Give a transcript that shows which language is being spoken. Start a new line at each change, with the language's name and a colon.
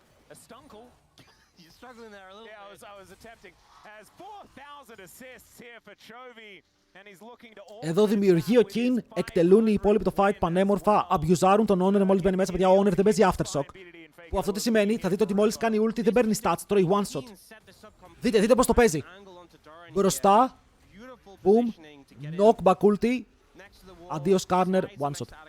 English: You're struggling there a little bit. I was attempting. Has 4,000 assists here for Chovy, and he's looking to all.
Greek: Εδώ δημιουργεί ο Kin, εκτελούν οι υπόλοιποι το fight πανέμορφα, αμπιουζάρουν τον Honor μόλις μπαίνει μέσα. Παιδιά, ο Honor δεν παίζει aftershock. Που αυτό τι σημαίνει, θα δείτε ότι μόλις κάνει ulti δεν παίρνει stats, τρώει one shot. Δείτε πώς το παίζει. Μπροστά, boom, knockback ulti, αντίο Skarner, one shot.